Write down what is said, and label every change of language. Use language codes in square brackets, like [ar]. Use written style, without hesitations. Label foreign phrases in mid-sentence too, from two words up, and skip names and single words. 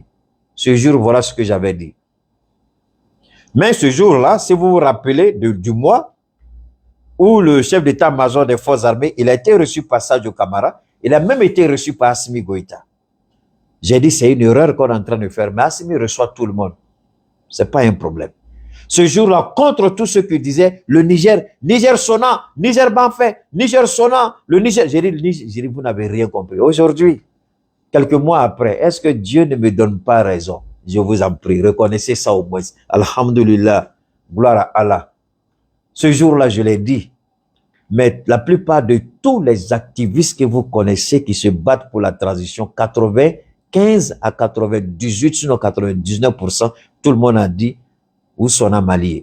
[fr] Ce jour, voilà ce que j'avais dit. Mais ce jour-là, si vous vous rappelez du mois où le chef d'état-major des forces armées, il a été reçu par Sadio Kamara, il a même été reçu par Assimi Goïta. J'ai dit, c'est une erreur qu'on est en train de faire, mais Assimi reçoit tout le monde. C'est pas un problème. Ce jour-là, contre tout ce que disait le Niger, Niger sonnant, Niger Banfait, Niger sonnant, le Niger. J'ai dit, vous n'avez rien compris. Aujourd'hui, quelques mois après, est-ce que Dieu ne me donne pas raison? Je vous en prie, reconnaissez ça au moins. Alhamdulillah, gloire à Allah. Ce jour-là, je l'ai dit, mais la plupart de tous les activistes que vous connaissez qui se battent pour la transition, 95 à 98, sinon 99%, tout le monde a dit, où sont les Maliens?